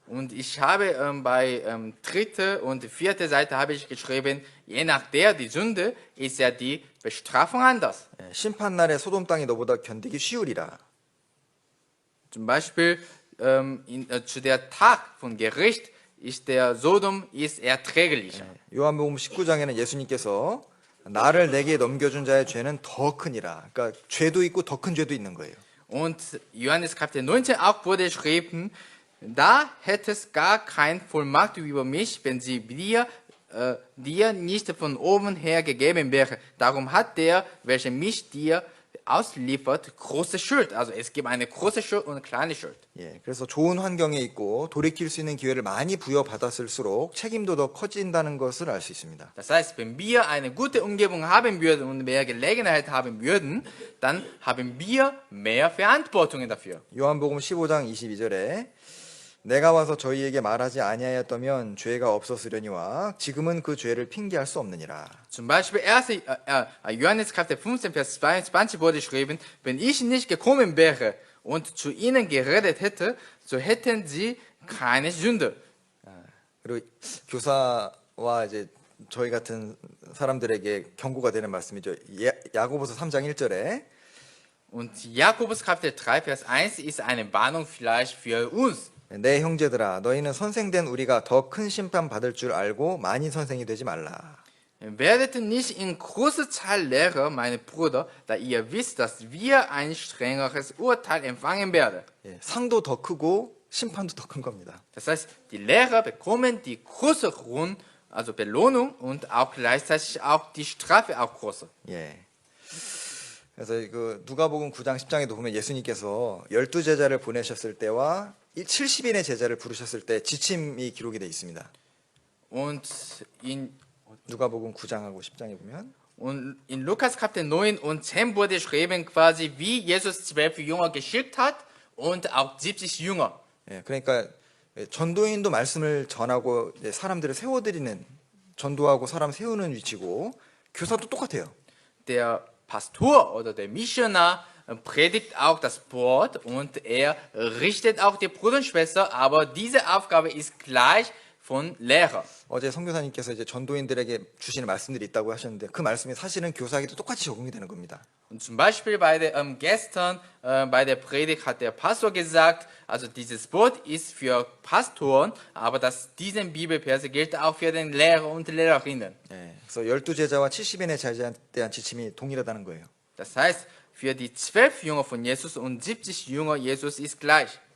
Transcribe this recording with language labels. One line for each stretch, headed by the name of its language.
German: Und ich habe bei dritte und vierte Seite habe ich geschrieben, je nach die Sünde ist ja die Bestrafung anders.
Korean: 예, 심판날에 소돔 땅이 너보다 견디기 쉬우리라.
German: Zum Beispiel zu der Tag von Gericht ist der Sodom ist erträglicher.
Korean: 요한복음 19장에는 예수님께서 나를 내게 넘겨준 자의 죄는 더 크니라. 그러니까 죄도 있고 더 큰 죄도 있는 거예요.
German: Und Johannes Kapitel 19 auch wurde geschrieben, da hättest gar kein Vollmacht über mich, wenn sie dir nicht von oben her gegeben wäre. Darum hat der, welcher mich dir ausliefert, große Schuld. Also es gibt eine große Schuld und eine kleine Schuld.
Korean: 예, 그래서 좋은 환경에 있고 돌이킬 수 있는 기회를 많이 부여받았을수록 책임도 더 커진다는 것을 알 수 있습니다.
German: Das heißt, wenn wir eine gute Umgebung haben würden und mehr Gelegenheit haben würden, dann haben wir mehr Verantwortung dafür.
Korean: 요한복음 15장 22절에 내가 와서 저희에게 말하지 아니하였다면 죄가 없었으려니와 지금은 그 죄를 핑계할 수 없느니라.
German: Zum Beispiel 1. Johannes Kapitel 15, Vers 22 wurde geschrieben, wenn ich nicht gekommen wäre und zu ihnen geredet hätte, so hätten sie keine Sünde.
Korean: 그리고 교사와 이제 저희 같은 사람들에게 경고가 되는 말씀이죠. 야고보서 3장 1절에
German: Und Jakobus Kapitel 3, Vers 1 ist eine Warnung vielleicht für uns.
Korean: 내 형제들아 너희는 선생된 우리가 더 큰 심판 받을 줄 알고 많이 선생이 되지 말라.
German: Werdet nicht in großer Zahl Lehrer, meine Brüder, da ihr wisst, dass wir ein strengeres Urteil empfangen werden.
Korean: 예, 상도 더 크고 심판도 더 큰 겁니다.
German: Das heißt, die Lehrer bekommen die größere also Belohnung und auch gleichzeitig auch die Strafe auch größer.
Korean: 예. 그래서 그 누가복음 9장 10장에도 보면 예수님께서 12제자를 보내셨을 때와 70인의 제자를 부르셨을 때 지침이 기록이 되어 있습니다.
German: Und
Korean: 누가복음 9장하고 10장에 보면
German: in Lukas Kapitel 9 und 10 wurde geschrieben quasi, wie Jesus 12 Jünger geschickt hat und auch 70 Jünger.
Korean: 예, 그러니까 전도인도 말씀을 전하고 사람들을 세워드리는 전도하고 사람 세우는 위치고 교사도 똑같아요.
German: Der Pastor oder der Missionar predigt auch das Wort und er richtet auch die Brüder und Schwestern, aber diese Aufgabe ist gleich von Lehrer.
Korean: 어제 선교사님께서 이제 전도인들에게 주시는 말씀들이 있다고 하셨는데 그 말씀이 사실은 교사에게도 똑같이 적용이 되는 겁니다.
German: Und zum Beispiel gestern bei der Predigt hat der Pastor gesagt, also dieses Wort ist für Pastoren, aber diese Bibelverse gilt auch für den Lehrer und Lehrerinnen.
Korean: 예, 그래서 12제자와 70인의 제자에 대한 지침이 동일하다는 거예요.
German: Das heißt, für die 12 Jünger von Jesus und 70 Jünger Jesus ist gleich.